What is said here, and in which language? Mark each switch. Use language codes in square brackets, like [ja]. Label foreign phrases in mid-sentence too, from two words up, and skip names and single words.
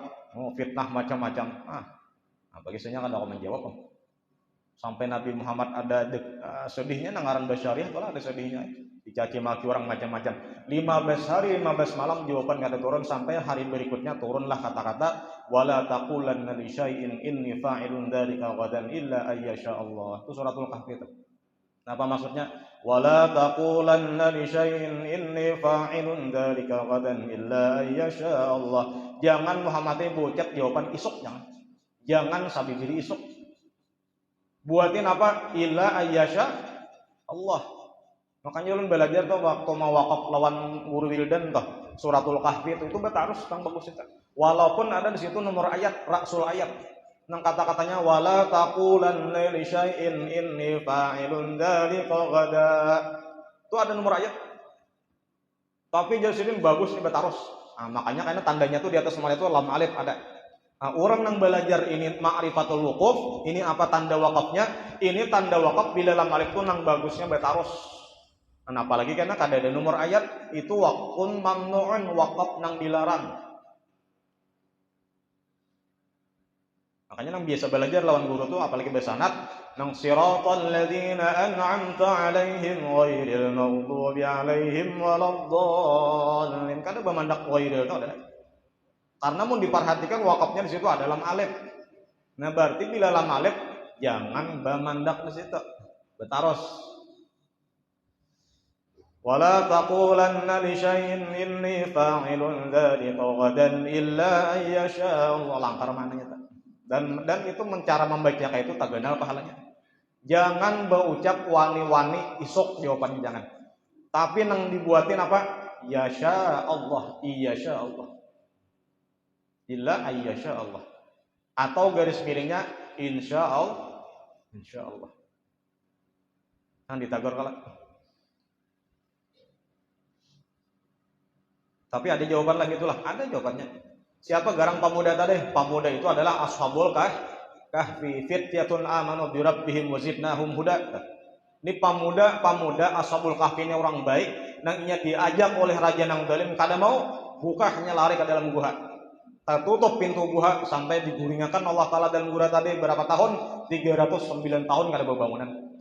[bjn] Fitnah macam-macam. Bagisnya kada kau menjawab. Sampai Nabi Muhammad ada sedihnya nangaran basyariah kalau ada sedihnya. Dicaci maki orang macam-macam. 15 hari 15 malam jawaban kada turun sampai hari berikutnya turunlah kata-kata [ar] ولا تقولن لشيء إني فاعل ذلك غدا إلا أن يشاء الله. [bjn] Itu suratul Kahfi itu. Apa maksudnya? [ar] ولا تقولن لشيء إني فاعل ذلك غدا إلا أن يشاء الله. [bjn] Jangan Muhammad bocet jawaban isuk jangan. Jangan sabijiri isuk. Buatin apa? [ar] إلا أن يشاء الله. [bjn] Makanya ulun belajar tuh waktu mau wakaf lawan guru Wildan tuh suratul Kahfi itu betarus tang bagus itu. Walaupun ada di situ nomor ayat rasul ayat nang kata-katanya [ar] ولا تقولن لشيء إني فاعل ذلك غدا. [bjn] Itu ada nomor ayat. Tapi jasirin bagus ini betarus. Makanya karena tandanya tuh di atas semua itu lam alif ada. Orang yang belajar ini [ar] معرفة الوقوف, [bjn] ini apa tanda wakafnya? Ini tanda wakaf bila lam alif itu nang bagusnya betarus. Nah, apalagi karena kada ada nomor ayat itu [ar] وقف ممنوع [bjn] wakaf nang dilarang. Makanya nang biasa belajar lawan guru tuh apalagi bersanad nang [ar] صراط الذين أنعمت عليهم غير المغضوب عليهم ولا الضالين. [bjn] Kada bemandak ghairil itu ada. Karena mau diperhatikan wakafnya di situ ada lam alif. Nah, berarti bila lam alif jangan bemandak di situ. [ar] بتاروس ولا تقولن لشيء إني فاعل ذلك غدا إلا أن يشاء الله. [bjn] Langkar maknanya. Dan itu cara membacanya kayak itu tak kenal pahalanya. Jangan berucap wani-wani isok jawabannya jangan. Tapi nang dibuatin apa? [ar] يشاء الله يشاء الله. إلا أن يشاء الله. [bjn] Atau garis miringnya [ar] إن شاء الله. إن شاء الله. [bjn] Nang ditagor kalau. Tapi ada jawaban lagi itulah, ada jawabannya. Siapa garang pemuda tadi? Pemuda itu adalah [ar] أصحاب الكهف فتية آمنوا بربهم وزدناهم هدى. [bjn] Ini pemuda [ar] أصحاب الكهف [bjn] ini orang baik, nang inya diajak oleh raja nang zalim kada mau, buka hanya lari ke dalam gua. Tertutup pintu gua sampai diguringakan Allah Taala dalam gua tadi berapa tahun? 309 tahun kada berbangunan.